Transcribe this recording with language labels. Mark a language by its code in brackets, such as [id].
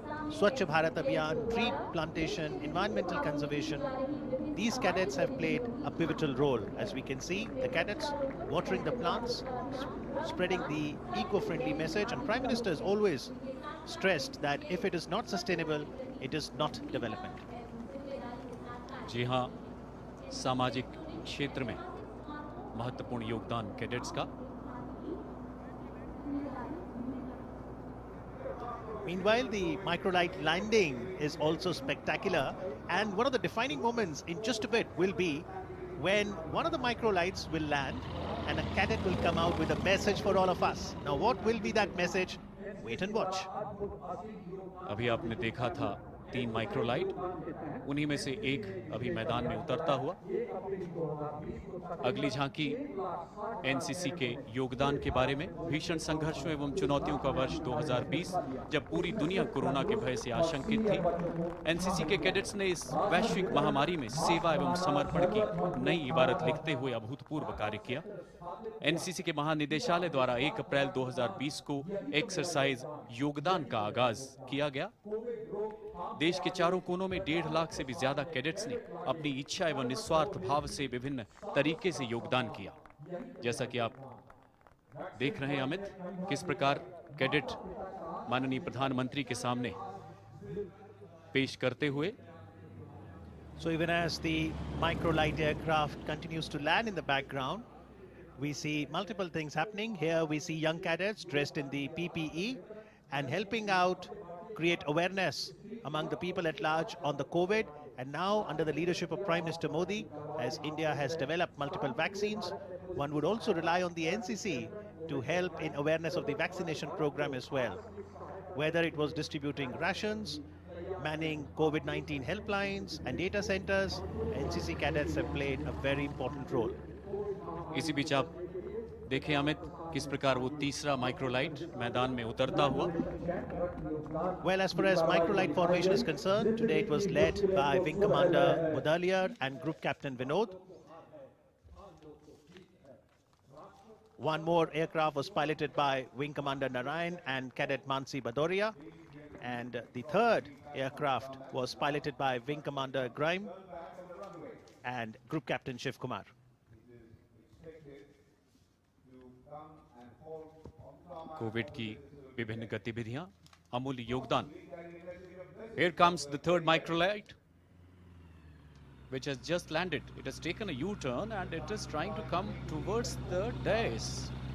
[en] Swachh Bharat Abhiyan, tree plantation, environmental conservation. These cadets have played a pivotal role. As we can see, the cadets watering the plants, spreading the eco-friendly message, and Prime Minister has always stressed that if it is not sustainable, it is not development. [hi] जी हाँ, सामाजिक क्षेत्र में महत्वपूर्ण योगदान cadets का। [en] Meanwhile, the microlight landing is also spectacular, and one of the defining moments in just a bit will be when one of the microlights will land and a cadet will come out with a message for all of us. Now, what will be that message? Wait and watch. [hi] अभी आपने देखा था 3 microlight, उन्हीं में से एक अभी मैदान में उतरता हुआ। अगली झांकी एनसीसी के योगदान के बारे में। भीषण संघर्षों एवं चुनौतियों का वर्ष 2020, जब पूरी दुनिया कोरोना के भय से आशंकित थी, एनसीसी के कैडेट्स ने इस वैश्विक महामारी में सेवा एवं समर्पण की नई इबारत लिखते हुए अभूतपूर्व कार्य किया। एनसीसी के महानिदेशालय द्वारा 1 अप्रैल 2020 को एक्सरसाइज योगदान का आगाज किया गया। देश के चारों कोनों में 1.5 लाख से भी ज्यादा कैडेट्स ने अपनी इच्छा एवं निस्वार्थ भाव से विभिन्न तरीके से योगदान किया। जैसा कि आप देख रहे हैं अमित, किस प्रकार कैडेट माननीय प्रधानमंत्री के सामने पेश करते हुए। [en] So even as the microlight aircraft continues to land in the background, we see multiple things happening. Here we see young cadets dressed in the PPE and helping out create awareness among the people at large on the COVID. And now, under the leadership of Prime Minister Modi, as India has developed multiple vaccines, one would also rely on the NCC to help in awareness of the vaccination program as well. Whether it was distributing rations, manning COVID-19 helplines and data centers, NCC cadets have played a very important role. [hi] इसी बीच आप देखें अमित, किस प्रकार वो तीसरा microlight मैदान में उतरता हुआ। [en] Well, as far as microlight formation is concerned, today it was led by Wing Commander Mudaliar and Group Captain Vinod. One more aircraft was piloted by Wing Commander Narayan and Cadet Mansi Badoria. And the third aircraft was piloted by Wing Commander Grime and Group Captain Shiv Kumar. [hi] Covid की विभिन्न गतिविधियां, अमूल्य योगदान। [en] Here comes the third microlight, which has just landed. It has taken a U-turn and it is trying to come towards the dais.